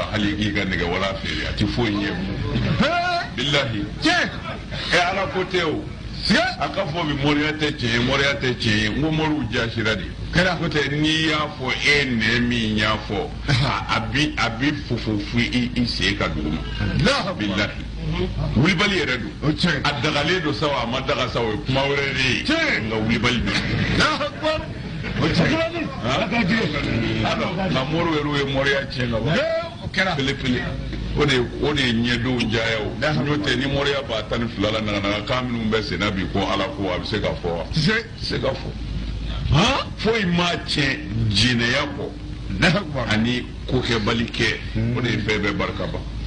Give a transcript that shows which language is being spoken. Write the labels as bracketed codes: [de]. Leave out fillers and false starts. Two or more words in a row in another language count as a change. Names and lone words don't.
[bm] hali k'i ka nɛgɛwala feere a tɛ foyi ɲɛ bilahi ala ko tɛ o a ka fɔ bi mɔriya tɛ tiɲɛ ye mɔriya tɛ tiɲɛ ye n ko mɔriw jasira de n'o tɛ n'i y'a fɔ e nɛ min y'a fɔ a bi fufu i sen ka dugu ma bilahi wulibali yɛrɛ don a dagalen don sawa a ma daga sawa kuma wɛrɛ de ye nka wulibali don nka mɔriw yɛrɛ ye mɔriya tiɲɛ ka ban pele o de ye ɲɛdenw jayaw n'o tɛ ni mɔriya b'a 12 la naganaga kan minnu bɛ senna bi ko ala ko a bɛ se ka fɔ wa se ka fɔ foyi ma tiɲɛ jinɛya kɔ ani kokɛbali kɛ o de ye fɛn bɛɛ barika ban